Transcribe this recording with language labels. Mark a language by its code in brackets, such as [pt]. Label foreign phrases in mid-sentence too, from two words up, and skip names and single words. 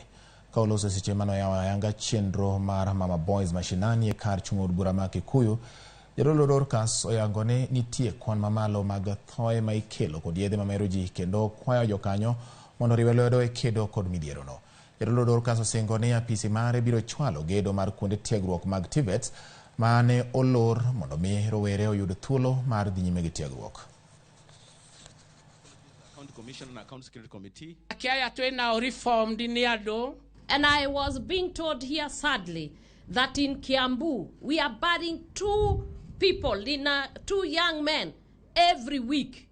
[luo] Ka oloso seche mano yawa yanga chenro mar Mama Boys mashinani e kar chung'o od bura ma Kikuyu Jadolo Dorcas oyango ni nitie kwan mamalo mag thoe ma ikelo kod yedhe mamero ji kendo kwayo jokanyo mondo riwe lwedo e kedo kod midhierono. Jadolo Dorcas osingo ni apisi mare biro chwalo gedo mar kuonde tiegruok mag TVETs mane olor mondo mi rowere oyud thuolo mar dhi nyime gi tiegruok. [en] And I was being told here sadly that in Kiambu we are burying two young men every week.